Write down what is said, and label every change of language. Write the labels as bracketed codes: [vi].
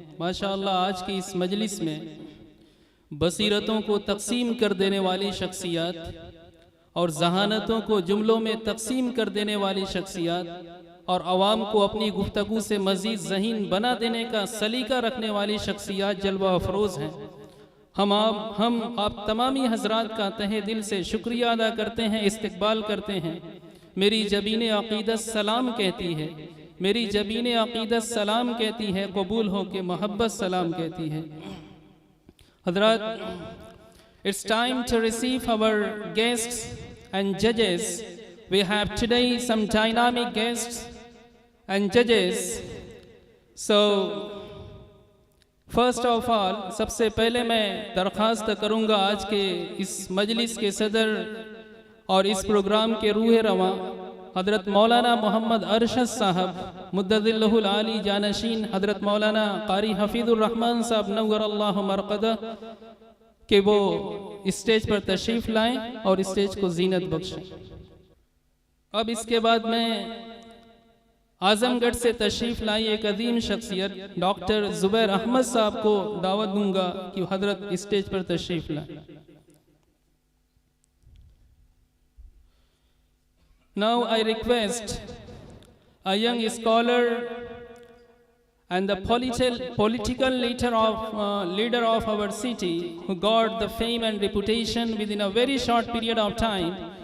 [hi] माशाअल्लाह आज की इस मजलिस में बसीरतों को तकसीम कर देने वाली शख्सियात और जहानतों को जुमलों में तकसीम कर देने वाली शख्सियात और अवाम को अपनी गुफ्तगू से मज़ीद ज़हीन बना देने का सलीका रखने वाली शख्सियात जलवा अफरोज़ हैं। हम आप तमामी हजरात का तहे दिल से शुक्रिया अदा करते हैं, इस्तकबाल करते हैं। मेरी जबीन अक़ीदत सलाम कहती है, मेरी जबीन अक़ीदत सलाम कहती है, कबूल हो के मोहब्बत सलाम कहती है। हजरात, [en] it's time to receive our guests and judges. We have today some dynamic guests and judges. So first of all, [hi] सबसे पहले मैं दरख्वास्त करूँगा आज के इस मजलिस के सदर और इस प्रोग्राम के रूह रवा हज़रत मौलाना मोहम्मद अरशद साहब मुद्ददिल्लहुल आली जानशीन, हज़रत मौलाना कारी हफीज़ुर रहमान साहब नव्वरल्लाहु मरक़दा कि वो स्टेज पर तशरीफ़ लाएं और स्टेज को जीनत बख्शें। अब इसके बाद मैं आजमगढ़ से तशरीफ़ लाई एक अजीम शख्सियत डॉक्टर ज़ुबैर अहमद साहब को दावत दूंगा कि हज़रत स्टेज पर तशरीफ़ लाएं। [en] Now I request a young scholar and the political leader of our city who got the fame and reputation within a very short period of time.